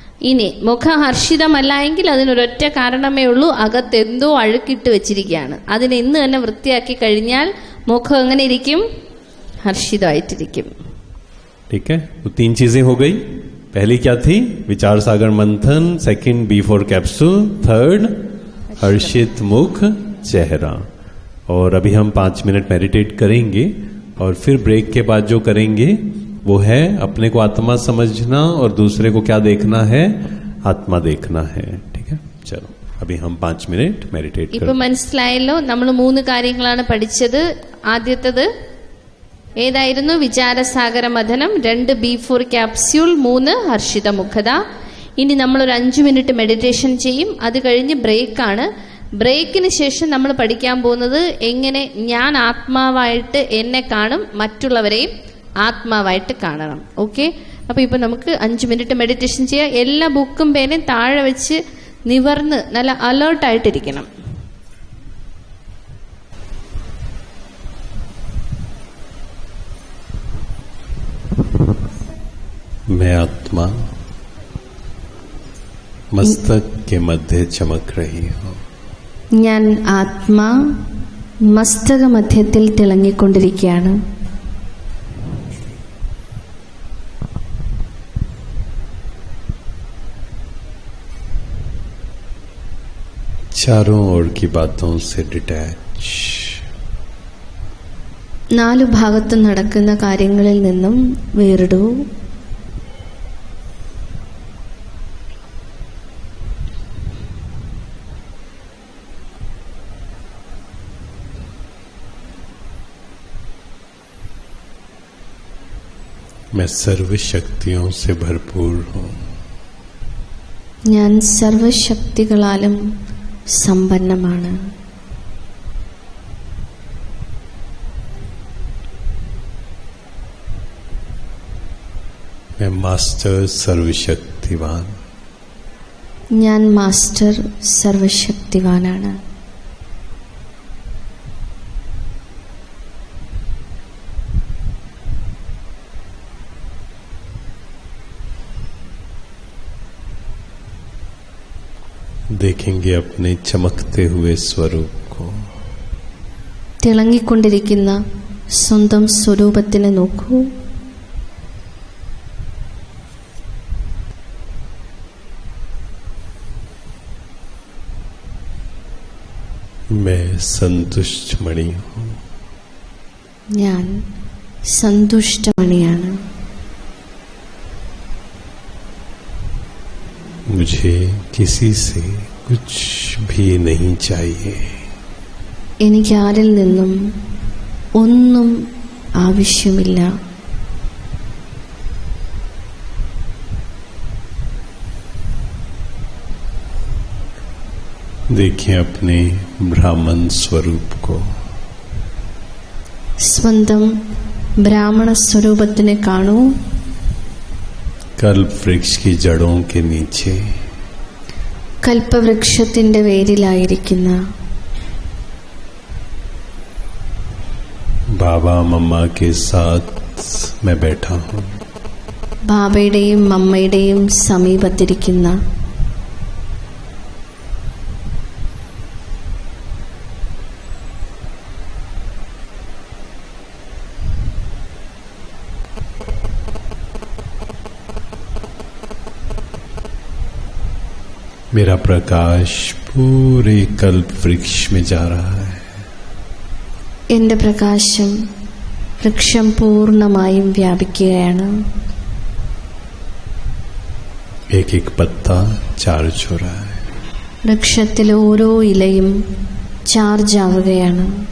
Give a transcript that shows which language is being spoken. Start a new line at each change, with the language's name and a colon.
Malayalam: ഇനി മുഖം ഹർഷിതമല്ല എങ്കിൽ അതിനൊരൊറ്റ കാരണമേ ഉള്ളൂ, അകത്ത് എന്തോ അഴുക്കിട്ട് വെച്ചിരിക്കുകയാണ്. അതിനെ ഇന്ന് തന്നെ വൃത്തിയാക്കി കഴിഞ്ഞാൽ മുഖം എങ്ങനെ ഇരിക്കും? ഹർഷിതമായിട്ടിരിക്കും.
Hindi: ठीक है. तो 3 चीजें हो गई. पहली क्या थी? विचार सागर मंथन. Second B4 capsule. थर्ड हर्षित मुख चेहरा. और अभी हम 5 मिनट मेडिटेट करेंगे और फिर ब्रेक के बाद जो करेंगे वो है अपने को आत्मा समझना और दूसरे को क्या देखना है? आत्मा देखना है. ठीक है. चलो अभी हम 5 मिनट मेडिटेट करें.
Malayalam: ഇപ്പൊ മനസ്സിലായല്ലോ, നമ്മൾ 3 കാര്യങ്ങളാണ് പഠിച്ചത്. ആദ്യത്തേത് ഏതായിരുന്നു? വിചാരസാഗര മഥനം. 2 B4 ക്യാപ്സ്യൂൾ. 3 ഹർഷിത മുഖത. ഇനി നമ്മളൊരു 5 മിനിറ്റ് മെഡിറ്റേഷൻ ചെയ്യും. അത് കഴിഞ്ഞ് ബ്രേക്കാണ്. ബ്രേക്കിന് ശേഷം നമ്മൾ പഠിക്കാൻ പോകുന്നത് എങ്ങനെ ഞാൻ ആത്മാവായിട്ട് എന്നെ കാണും, മറ്റുള്ളവരെയും ആത്മാവായിട്ട് കാണണം. ഓക്കെ, അപ്പോൾ ഇപ്പോൾ നമുക്ക് 5 മിനിറ്റ് മെഡിറ്റേഷൻ ചെയ്യാം. എല്ലാ ബുക്കും പേനയും താഴെ വെച്ച് നിവർന്ന് നല്ല അലേർട്ടായിട്ടിരിക്കണം.
Hindi: मैं आत्मा मस्तक के मध्य चमक रही हूँ.
Malayalam: ഞാൻ ആത്മാ മസ്തക മധ്യത്തിൽ തിളങ്ങിക്കൊണ്ടിരിക്കുകയാണ്.
Hindi: चारों ओर की बातों से डिटैच.
Malayalam: 4 ഭാഗത്തും നടക്കുന്ന കാര്യങ്ങളിൽ നിന്നും വേറിടൂ.
Hindi: मैं सर्व शक्तियों से भरपूर हूँ.
Malayalam: ഞാൻ സർവശക്തികളാലും സമ്പന്നമാണ്.
Hindi: मैं मास्टर सर्वशक्तिवान.
Malayalam: ഞാൻ മാസ്റ്റർ സർവശക്തിവാനാണ്.
Hindi: देखेंगे अपने चमकते हुए स्वरूप को.
Malayalam: തിളങ്ങിക്കൊണ്ടിരിക്കുന്ന സ്വന്തം സ്വരൂപത്തിനെ നോക്കൂ.
Hindi: मैं संतुष्ट मणि हूँ.
Malayalam: ഞാൻ സന്തുഷ്ടമണിയാണ്.
Hindi: मुझे किसी से कुछ भी नहीं चाहिए.
Malayalam: എനിക്ക് ആരിൽ നിന്നും ഒന്നും ആവശ്യമില്ല.
Hindi: देखिए अपने ब्राह्मण स्वरूप को.
Malayalam: സ്വന്തം ബ്രാഹ്മണ സ്വരൂപത്തിനെ കാണൂ.
Hindi: कल्प वृक्ष की जड़ों के नीचे
Malayalam: കൽപ്പവൃക്ഷത്തിന്റെ വേരിലായിരിക്കുന്ന
Hindi: बाबा मम्मा के साथ मैं बैठा हूँ.
Malayalam: ബാബയുടെയും മമ്മയുടെയും സമീപത്തിരിക്കുന്ന
Hindi: मेरा प्रकाश पूरे कल्प वृक्ष में जा रहा है.
Malayalam: എന്റെ പ്രകാശം വൃക്ഷം പൂർണ്ണമായും വ്യാപിക്കുകയാണ്.
Hindi: एक एक पत्ता चार्ज हो रहा है.
Malayalam: വൃക്ഷത്തിലെ ഓരോ ഇലയും ചാർജ് ആവുകയാണ്.